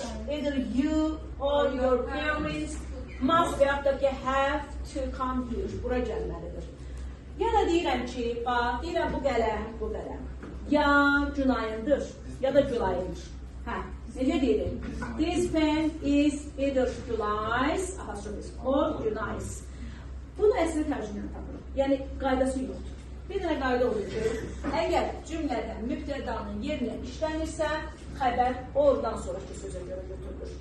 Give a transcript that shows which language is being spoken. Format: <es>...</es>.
<en>Either you or your parents must</en> <az>və yaxud da ki,</az> <en>have to come here.</en> <az>Bura gəlməlidir. Ya da deyirəm ki, bax, deyirəm bu qələm. Ya Günayındır, ya da Gülayındır. Necə deyirik?</az> <en>This pen is either Gülays or Günays.</en> <az>Bunu əslində tərcümə tapılır. Yəni, qaydası yoxdur. Bir dənə qayda olur ki, əgər cümlədə mübtədanın yerinə işlənirsə, xəbər oradan sonraki sözə görə götürülür.</az>